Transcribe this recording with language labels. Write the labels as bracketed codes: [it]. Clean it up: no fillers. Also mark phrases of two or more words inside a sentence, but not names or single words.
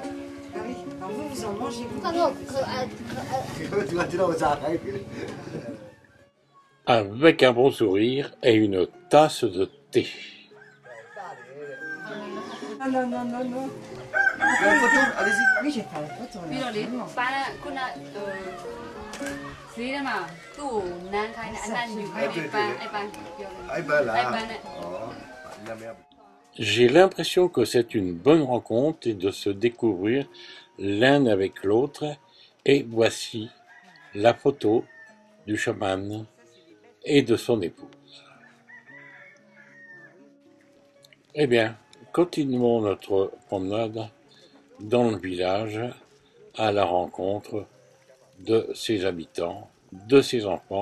[fr] Ah oui, alors vous en mangez, vous. Tu vas tirer aux arrêts. Avec un bon sourire et une tasse de thé. Non, non, non, non. La photo, allez-y. Oui, j'ai fait la photo. Là. [my] ပြီးတော့လေပါလာခုနဈေးထဲမှာသူ့ကိုနန်းခိုင်းတဲ့အနက်ညူခိုင်းတဲ့ပန်းအဲ့ပန်းပြောတယ် [fr] Ah, ben là. [my] အဲ့ပန်းနဲ့ [fr] Oh, la merde. J'ai l'impression que c'est une bonne rencontre et de se découvrir l'un avec l'autre. Et voici la photo du chaman et de son épouse. Eh bien, continuons notre promenade dans le village à la rencontre de ses habitants, de ses enfants.